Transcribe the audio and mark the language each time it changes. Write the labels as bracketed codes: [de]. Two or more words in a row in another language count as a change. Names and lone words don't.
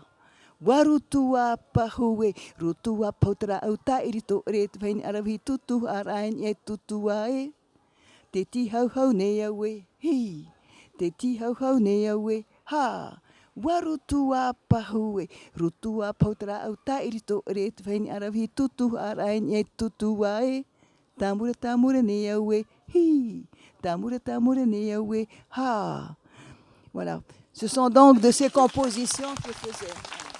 [mi] Warutua pahue, rutua pautara au tairito re te whaini arawi tutu arain e tutua e. Te ti hau hau nei au e, hi. Te ti hau hau nei au e, ha. Warutua pahue, rutua pautara au tairito re te whaini arawi tutu arain e tutua e. Tamura tamura nei au e, hi. Tamura nei au e, [fr] ha. Voilà. Ce sont donc de ces compositions que je faisais.